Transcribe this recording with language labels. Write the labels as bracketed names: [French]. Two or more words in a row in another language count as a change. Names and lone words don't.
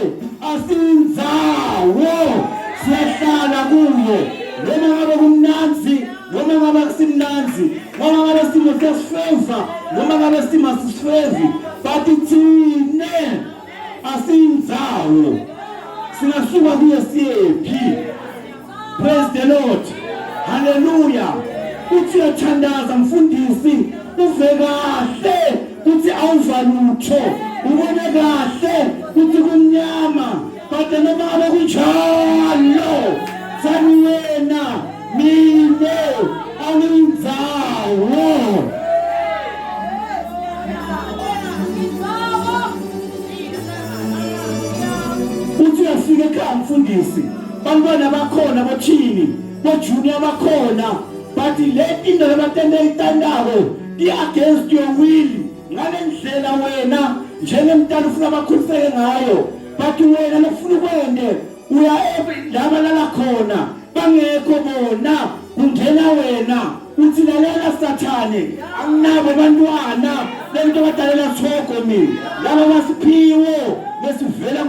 [Swati] asindzawo siyahlala kuye noma ngabe kumnanzi noma ngabe kusimnanzi noma ngabe simo sesifeva noma ngabe simo sisifevi, but thine asindzawo sinasuka kuye siyephi. [English] Praise the Lord. Hallelujah. [Swati] Uthi uyathandaza mfundisi uve kahle uthi awuva lutho ubone kahle uthi kumnyama, but noma ngabe kunjalo sani wena mine angindzawo. Uthi uyafika ekhaya mfundisi bantwana bakhona bothini bojunior bakhona, but le into labatende itandako [English] against your will [Swati] ngale ndlela wena njengemntana ufuna bakhuliseke ngayo, but wena lofuna ukwende uya labalala khona bangekho bona ungena wena uthi lalela sathane anginabo bantwana lento badalela thoko mina laba basiphiwo lesivela